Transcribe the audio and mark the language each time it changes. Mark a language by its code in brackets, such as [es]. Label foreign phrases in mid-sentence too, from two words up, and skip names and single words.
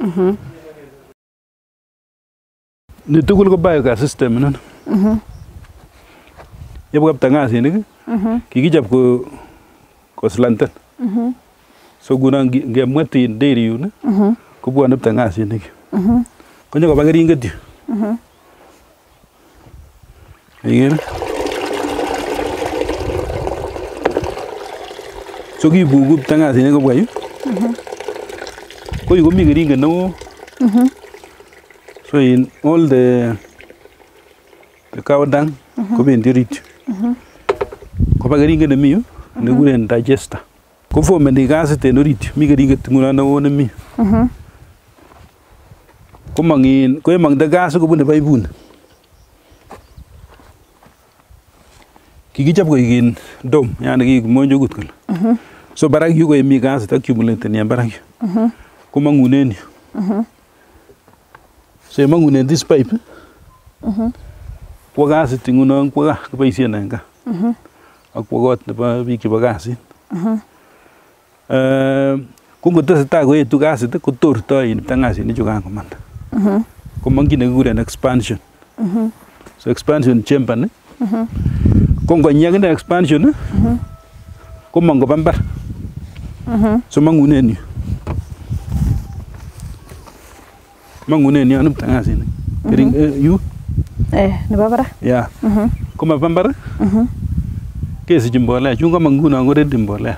[kln] ni tugul ko [en] biogas system [kln] inoni yebwa ptangasinik kikichop ko slanted so ngunon ngemwet in dairy yun kobwone ptangasinik konyo koba keringet yu ikere so kibuku ptangasinik kobwa yu ko yu komi keringet neo so in [en] all the cow dung [kln] kobendi orit yu koba keringet nemi yu nekikuren digester ko fomeni gasit en orit yu mi keringet ngunon neo nemi ko yemong'de gas kobune paipuni kikichop koik in dome yani kikimonjokut kole so barak yu koyemi gasit accumulaten en barak yu komong'unen yu so yemong'unen [en] this pipe [kln] kwo gasit ngunon kwo gaa kiboisien en gaa ak kwo kot nebo biik chebo gasit ko ngotesetai koetu gasit kotortoi in ptangasinik chukan komanda komong kit nekikuren expansion so [en] expansion chamber [kln] ni ko ngonyi akine expansion komong koba mbar so mong'unen yu anu ptangasinik yu nebo barak ya komaba mbar kesich mbolea chun komong ngunon ko ready mbolea